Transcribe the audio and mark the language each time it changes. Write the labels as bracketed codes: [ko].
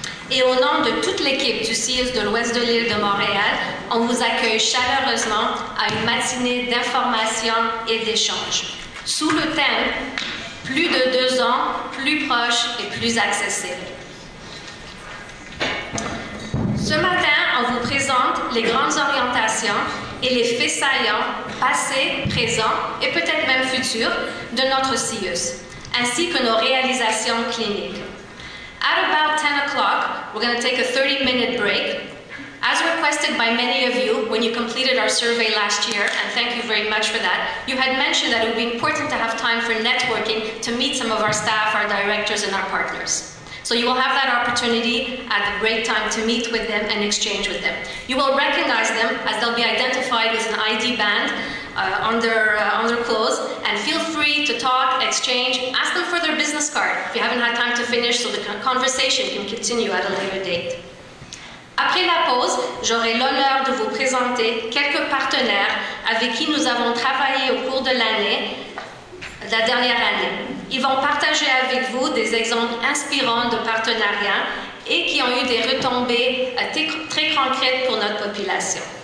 [fr] Et au nom de toute l'équipe du CIUS de l'Ouest de l'île de Montréal, on vous accueille chaleureusement à une matinée d'information et d'échange, sous le thème « Plus de 2 ans, plus proche et plus accessible ». Ce matin, on vous présente les grandes orientations et les faits saillants, passés, présents et peut-être même futurs de notre CIUS, ainsi que nos réalisations cliniques. [en] At about 10 o'clock, we're going to take a 30-minute break. As requested by many of you when you completed our survey last year, and thank you very much for that, you had mentioned that it would be important to have time for networking to meet some of our staff, our directors, and our partners. So you will have that opportunity at the break time to meet with them and exchange with them. You will recognize them as they'll be identified with an ID band on their clothes, and feel free to talk, exchange, ask them for their business card if you haven't had time to finish so the conversation can continue at a later date. [fr] Après la pause, j'aurai l'honneur de vous présenter quelques partenaires avec qui nous avons travaillé au cours de la dernière année. Ils vont partager avec vous des exemples inspirants de partenariats et qui ont eu des retombées très concrètes pour notre population.